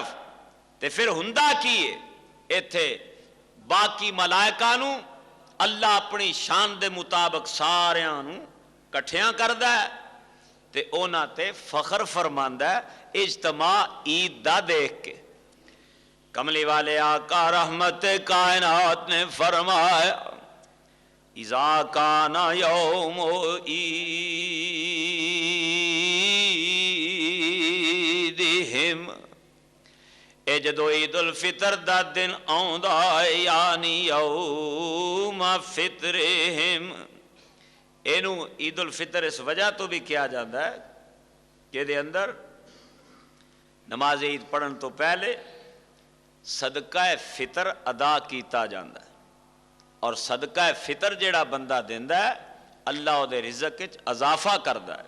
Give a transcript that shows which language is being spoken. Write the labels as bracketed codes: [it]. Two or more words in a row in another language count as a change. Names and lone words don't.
[pa] تے فیر ہوندا کی ہے اتھے باقی ملائکہ نوں اللہ اپنی شان دے مطابق ساریاں نوں اکٹھیاں کردا ہے تے انہاں تے فخر فرماندا ہے اجتماع عید دا دیکھ کے. کملی والے آقا رحمت کائنات نے فرمایا, [ar] إذا كان يوم عيدهم, [pa] اے جدوں عید الفطر دا دن آؤندا ہے، یعنی [ar] يوم فطرهم. [pa] اینوں عید الفطر اس وجہ تو بھی کیا جاتا ہے کہ دے اندر نماز عید پڑھن تو پہلے صدقہ فطر ادا کیا جاتا ہے، اور صدقہ فطر جیہڑا بندہ دیندا ہے اللہ اوہدے رزق وچ اضافہ کردا ہے.